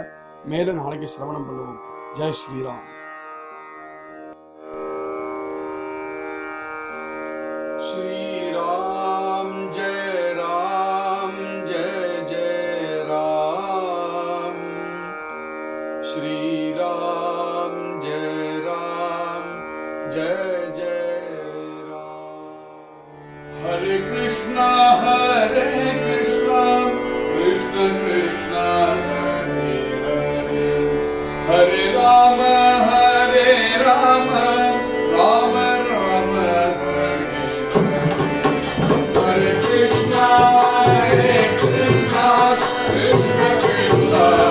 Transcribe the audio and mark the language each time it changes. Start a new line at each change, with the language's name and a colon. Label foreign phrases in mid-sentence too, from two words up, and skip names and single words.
Tamil: மேல நாளைக்கு சிரவணம் பண்ணுவோம்.
Sanskrit: जय श्रीराम। श्रीराम जय राम जय जय राम. श्रीराम जय राम जय जय राम. हरे कृष्णा कृष्ण कृष्ण हरे राम राम राम राम ராம ராம हरे कृष्णा कृष्ण कृष्ण